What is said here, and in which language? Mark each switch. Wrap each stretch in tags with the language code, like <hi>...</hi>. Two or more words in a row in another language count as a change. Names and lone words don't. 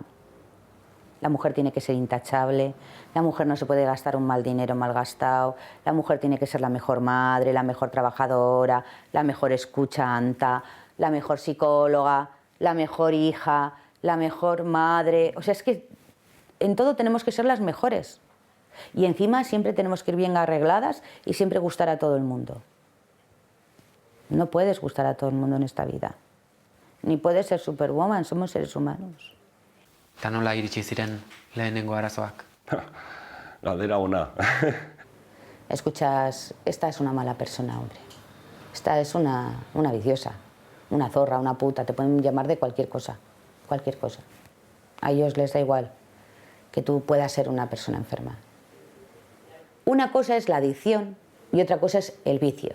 <es>La mujer tiene que ser intachable, la mujer no se puede gastar un mal dinero mal gastado, la mujer tiene que ser la mejor madre, la mejor trabajadora, la mejor escuchanta, la mejor psicóloga, la mejor hija, la mejor madre. O sea, es que en todo tenemos que ser las mejores. Y encima siempre tenemos que ir bien arregladas y siempre gustar a todo el mundo. No puedes gustar a todo el mundo en esta vida. Ni puedes ser superwoman, somos seres humanos.</es> <eu>Eta nola iritsi ziren lehenengo arazoak? Galdera ona.</eu> <es>Escuchas, esta es una mala persona, hombre. Esta es una viciosa, una zorra, una puta, te pueden llamar de cualquier cosa, cualquier cosa. A ellos les da igual que tú puedas ser una persona enferma. Una cosa es la adicción y otra cosa es el vicio.</es>